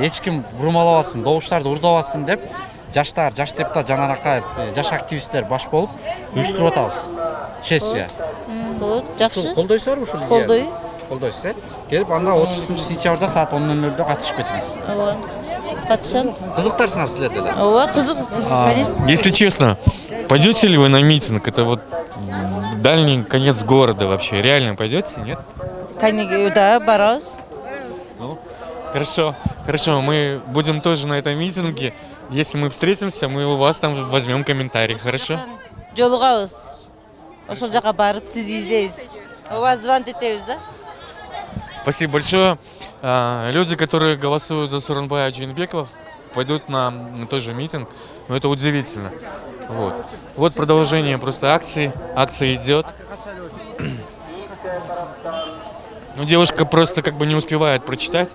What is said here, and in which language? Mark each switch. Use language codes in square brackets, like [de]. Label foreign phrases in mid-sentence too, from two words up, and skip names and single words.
[ky] Эч ким бурмалабасын, добуштарды урдабасын деп жаштар, жаш депутат Жанар Акаев, жаш активисттер баш болуп уюштуруп атабыз. Сессия. Болот, жакшы. Колдойсуздарбы ушул идеяны? Колдойбуз. Колдойсуз, э? Келип анда 30-сентябрда саат 10:00-дө катышып кетиңиз. Ооба. Катышам. Кызыктарсыңар силер деле. Ооба, кызык, конечно. [ru] Если честно, пойдете ли вы на митинг? Это вот дальний конец города вообще. Реально пойдете, нет? [ky] Да, барабыз. [ru] Ну, хорошо, мы будем тоже на этом митинге. Если мы встретимся, мы у вас там возьмем комментарий, хорошо? [ky] Жолугабыз. Ошол жака барып сизди издейбиз. Ооба, звонить этебиз, да? [ru] Спасибо большое. Люди, которые голосуют за Сооронбая Жээнбекова, пойдут на тот же митинг. Но это удивительно. Вот продолжение просто акции. Акция идет. Но девушка просто как бы не успевает прочитать.